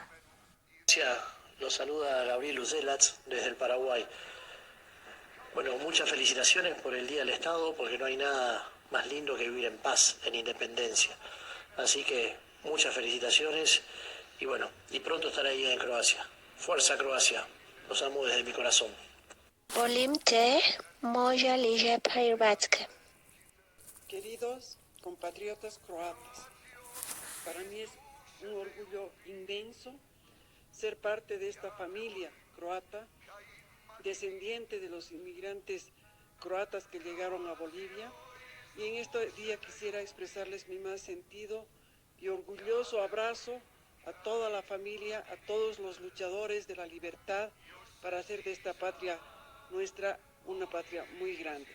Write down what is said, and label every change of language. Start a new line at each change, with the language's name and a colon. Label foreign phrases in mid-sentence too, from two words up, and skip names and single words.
Spanish: Los saluda Gabriel Uzelac desde el Paraguay. Bueno, muchas felicitaciones por el Día del Estado, porque no hay nada más lindo que vivir en paz, en independencia. Así que muchas felicitaciones y bueno, y pronto estaré ahí en Croacia. Fuerza Croacia, los amo desde mi corazón.
Croatian: Volim te, moja liže Hrvatske.
Spanish: Queridos compatriotas croatas, para mí es un orgullo inmenso ser parte de esta familia croata, descendiente de los inmigrantes croatas que llegaron a Bolivia, y en este día quisiera expresarles mi más sentido y orgulloso abrazo a toda la familia, a todos los luchadores de la libertad para hacer de esta patria nuestra una patria muy grande.